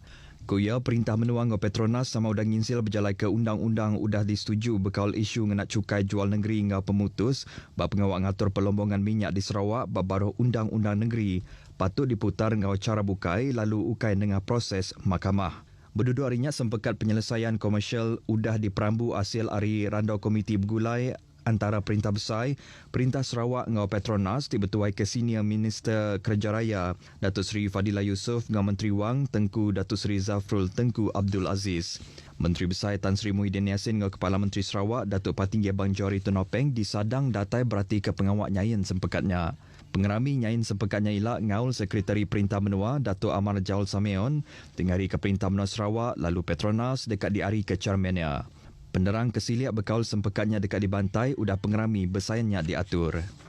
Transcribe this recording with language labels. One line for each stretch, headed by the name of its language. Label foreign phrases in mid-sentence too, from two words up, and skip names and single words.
Iban: Kuya perintah menuang ngau Petronas sama udah nginsil berjalai ke undang-undang udah disetuju bekaul isu ngenak cukai jual negeri ngau pemutus bab pengawak ngatur pelombongan minyak di Sarawak bab baruh undang-undang negeri patut diputar ngau cara bukai lalu ukai dengan proses mahkamah. Berduduk harinya sempekat penyelesaian komersial udah diperambu hasil hari randau komiti bergulai antara Perintah Besar, Perintah Sarawak ngau Petronas dibetuai ke
English: Senior Minister
Iban: Kerja Raya Datuk Seri Fadilah Yusof ngau Menteri Wang Tengku Datuk Seri Zafrul Tengku Abdul Aziz. Menteri Besar Tan Sri Muhyiddin Yassin ngau Kepala Menteri Sarawak Datuk Patinggi Abang Johari Tonopeng disadang datai berarti ke pengawak nyayin sempekatnya. Pengerami nyayin sempekatnya ilak ngaul Sekretari Perintah Menua Datuk Amar Jaul Sameon tengari ke Perintah Menua Sarawak lalu Petronas dekat diari ke Chairmannya. Penerang kesiliak bekaul sempekatnya dekat dibantai udah pengerami bersainnya diatur.